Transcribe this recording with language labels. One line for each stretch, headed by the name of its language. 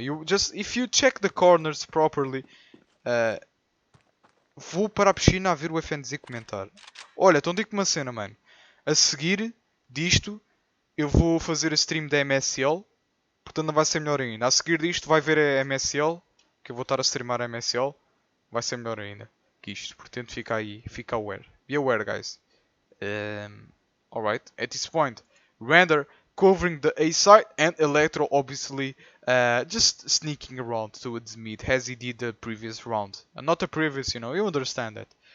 English: You just if you check the corners properly.
Portuguese: Uh, Vou para a piscina a ver o FNZ comentar. Olha, então digo-te uma cena, mano. A seguir disto, eu vou fazer a stream da MSL. Portanto, não vai ser melhor ainda. A seguir disto, vai ver a MSL. Que eu vou estar a streamar a MSL. Vai ser melhor ainda que isto. Portanto, fica aí. Fica
English: aware. Be aware, guys. Alright. At this point, Rainder covering the A side and Electro obviously just sneaking around towards mid as he did the previous round. And not the previous, you know, you understand that.